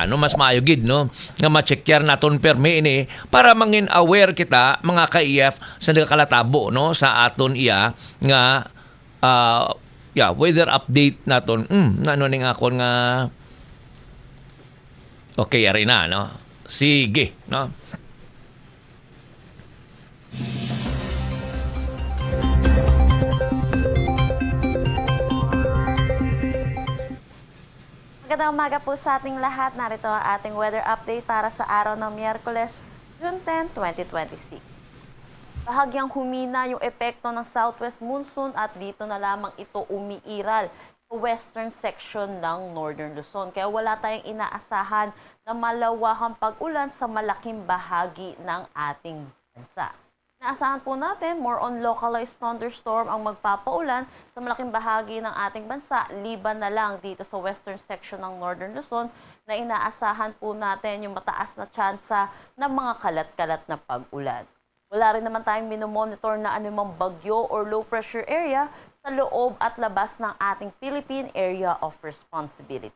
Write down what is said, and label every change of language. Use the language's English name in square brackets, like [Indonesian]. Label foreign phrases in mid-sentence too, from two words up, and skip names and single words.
[Hiligaynon] No, mas maayo gid no, nga ma-checkyer naton permi ini para mangin aware kita mga ka-AF sa nagakalatabo no, sa aton iya nga [English] weather update [Hiligaynon] naton. Nano ning akon nga okay, ari na, no? Sige, no? [Filipino] Magandang umaga po sa ating lahat. Narito ang ating weather update para sa araw ng Miyerkules, June 10, 2026. Bahagyang humina yung epekto ng southwest monsoon at dito na lamang ito umiiral [English] western section [Filipino] ng Northern Luzon. Kaya wala tayong inaasahan na malawakang pag-ulan sa malaking bahagi ng ating bansa. Inaasahan po natin [English] more on localized thunderstorm [Filipino] ang magpapaulan sa malaking bahagi ng ating bansa, liban na lang dito sa [English] western section [Filipino] ng Northern Luzon na inaasahan po natin yung mataas na tsansa ng mga kalat-kalat na pag-ulan. Wala rin naman tayong minomonitor na anumang bagyo or [English] low pressure area [Filipino] sa loob at labas ng ating Philippine Area of Responsibility.